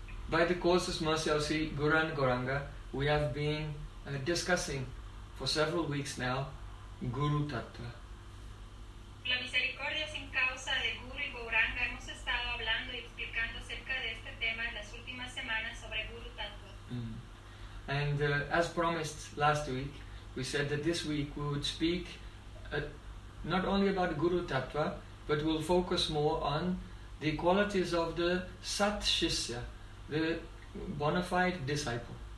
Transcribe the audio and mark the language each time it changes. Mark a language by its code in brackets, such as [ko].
[en] By the Course's mercy, I'll see Guran Goranga. We have been discussing for several weeks now Guru Tattva. [es] La misericordia sin causa de Guru y Goranga, hemos estado hablando y explicando acerca de este tema en las últimas semanas sobre Guru Tattva. [en] And as promised last week, we said that this week we would speak not only about Guru Tattva, but we'll focus more on the qualities of the Sat Shishya, the bona fide disciple.